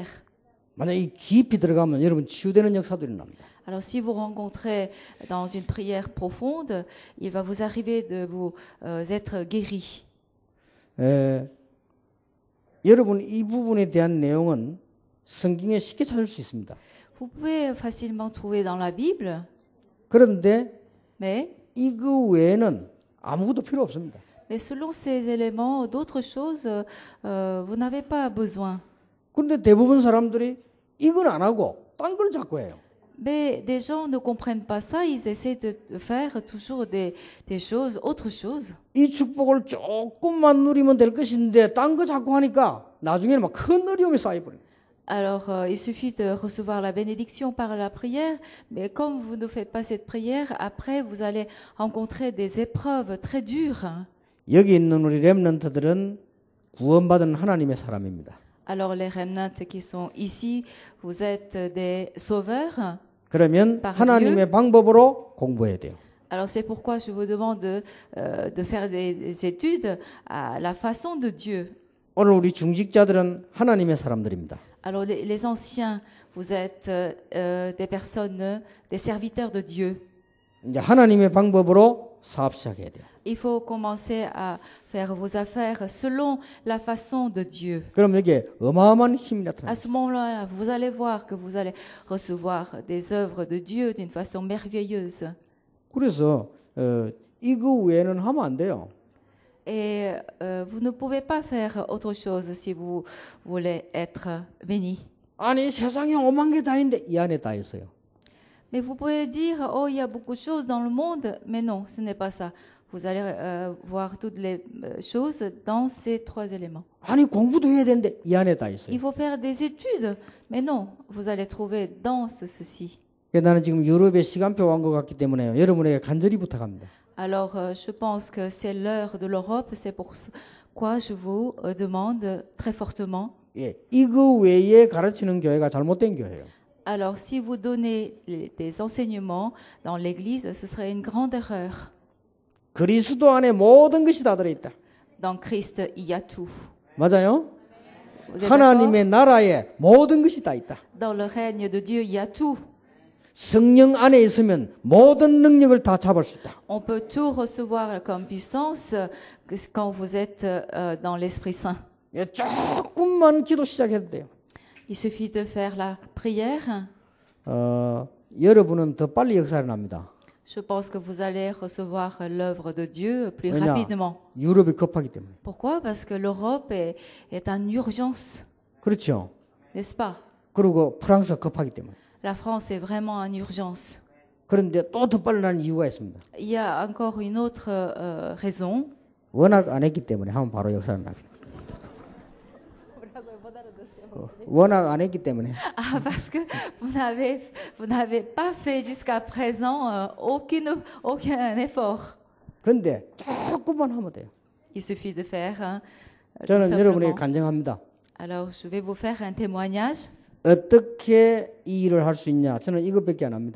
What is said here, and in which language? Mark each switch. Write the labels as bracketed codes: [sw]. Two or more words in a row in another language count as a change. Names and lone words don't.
[ko] 만약 이 깊이 들어가면 여러분 치유되는 역사도 일어납니다. [fr] Alors si vous rencontrez dans une prière profonde, il va vous arriver de vous être guéri. [ko] 여러분 이 부분에 대한 내용은 성경에 쉽게 찾을 수 있습니다. [fr] Vous pouvez facilement trouver dans la Bible, [ko] 그런데 [fr] mais [ko] 이거 외에는 아무것도 필요 없습니다. [fr] selon ces éléments, d'autres choses, vous n'avez pas besoin. [ko] 그런데 대부분 사람들이 이건 안 하고 딴 걸 자꾸 해요. [fr] Mais des gens ne comprennent pas ça, ils essaient de faire toujours des choses, autre chose. [ko] 이 축복을 조금만 누리면 될 것인데 딴 거 자꾸 하니까 나중에는 막 큰 어려움이 쌓여버려요. [fr] Alors, il suffit de recevoir la bénédiction par la prière, mais comme vous ne faites pas cette prière, après, vous allez rencontrer des épreuves très dures. [ko] 여기 있는 우리 렘넌트들은 구원받은 하나님의 사람입니다. [fr] Alors, les remnants qui sont ici, vous êtes des sauveurs. [ko] 그러면 [fr] par [ko] 하나님의 [fr] Dieu. [ko] 방법으로 공부해야 돼요. [fr] Alors, c'est pourquoi je vous demande de faire des études à la façon de Dieu. [ko] 오늘 우리 중직자들은 하나님의 사람들입니다. [fr] Alors, les anciens, vous êtes des personnes, des serviteurs de Dieu. [ko] 이제 하나님의 방법으로 사업 시작해야 돼요. [fr] Il faut commencer à faire vos affaires selon la façon de Dieu. [ko] 그럼 여기에 어마어마한 힘이 [fr] À [ko] 나타납니다. [fr] ce moment-là, vous allez voir que vous allez recevoir des œuvres de Dieu d'une façon merveilleuse. [ko] 그래서 이거 외에는 하면 안 돼요. [fr] Et vous ne pouvez pas faire autre chose si vous voulez être béni. [ko] 아니 세상에 오만 개 다 있는데 이 안에 다 있어요. [fr] Mais vous pouvez dire, oh, il y a beaucoup de choses dans le monde, mais non, ce n'est pas ça. Vous allez voir toutes les choses dans ces trois éléments. [ko] 아니 공부도 해야 되는데 이 안에 다 있어요. [fr] Il faut faire des études, mais non, vous allez trouver dans ceci. [ko] 나는 지금 유럽의 시간표 온 것 같기 때문에 여러분에게 간절히 부탁합니다. [fr] Alors, je pense que c'est l'heure de l'Europe, c'est pourquoi je vous demande très fortement. [ko] 예, 이거 외에 가르치는 교회가 잘못된 교회예요. [fr] Alors, si vous donnez des enseignements dans l'Église, ce serait une grande erreur. [ko] 그리스도 안에 모든 것이 다 들어있다. [fr] Dans Christ, il y a tout. [ko] 맞아요? [fr] Vous êtes [ko] 하나님의 [fr] d'accord? [ko] 나라에 모든 것이 다 있다. [fr] Dans le règne de Dieu, il y a tout. [ko] 성령 안에 있으면 모든 능력을 다 잡을 수 있다. [fr] On peut tout recevoir comme puissance quand vous êtes dans l'Esprit Saint. [ko] 예, 조금만 기도 시작해도 돼요. [fr] Il suffit de faire la prière. [ko] 여러분은 더 빨리 역사를 납니다. [fr] Je pense que vous allez recevoir l'œuvre de Dieu plus [ko] 왜냐? [fr] rapidement. [ko] 유럽이 급하기 때문에. [fr] Pourquoi? Parce que l'Europe est en urgence, [ko] 그렇죠. [fr] n'est-ce pas? [ko] 그리고 프랑스가 급하기 때문에. [fr] La France est vraiment en urgence. [ko] 그런데 또 더 빨리 나는 이유가 있습니다. [fr] Il y a encore une autre raison. [ko] 워낙 안 했기 때문에 하면 바로 역사를 납니다. 워낙 안 했기 때문에. [fr] Ah, parce que vous n'avez pas fait jusqu'à présent aucun effort. [ko] 근데 조금만 하면 돼요. [fr] Il suffit de faire. Tout [ko] 저는 여러분에게 [fr] simplement. [ko] 간증합니다. [fr] Alors, je vais vous faire un témoignage. [ko] 어떻게 이 일을 할 수 있냐? 저는 이것밖에 안 합니다.